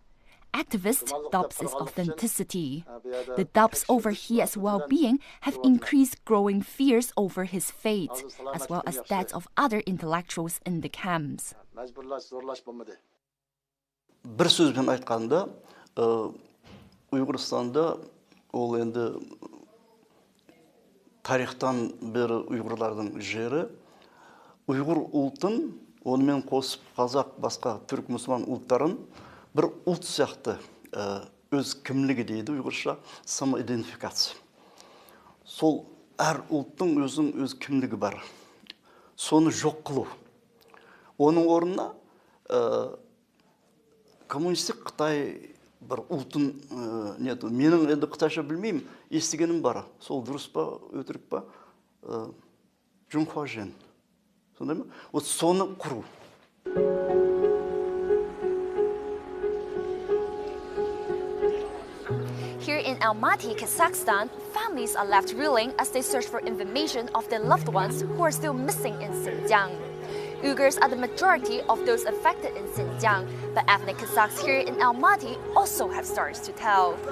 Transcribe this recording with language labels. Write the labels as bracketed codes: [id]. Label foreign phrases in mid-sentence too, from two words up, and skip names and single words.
[en] Activists doubt his authenticity. The doubts over Hiyet's well-being have increased growing fears over his fate, as well as that of other intellectuals in the camps. [kk] Bir sözben aytqanda, Uyg'uristonda ол енді тарихтан бері ұйғырлардың жері. Ұйғыр ұлтын, онымен қосып қазақ, басқа түрік мұсылман ұлттарын бір ұлт сияқты өз кімлігі дейді ұйғырша самоидентификация. Сол әр ұлттың өзінің өз кімлігі бар. Соны жоқ қылу. Оның орнына коммунистік Қытай бір ұлтын нету. Менің енді қытайша білмеймін, естігенім бар. Сол дұрыс па, өтірік па? [zh] 中华人. [kk] Сондай ма? Вот соны құру. [en] Here in Almaty, Kazakhstan, families are left reeling as they search for information of their loved ones who are still missing in Xinjiang. Uyghurs are the majority of those affected in Xinjiang, but ethnic Kazakhs here in Almaty also have stories to tell.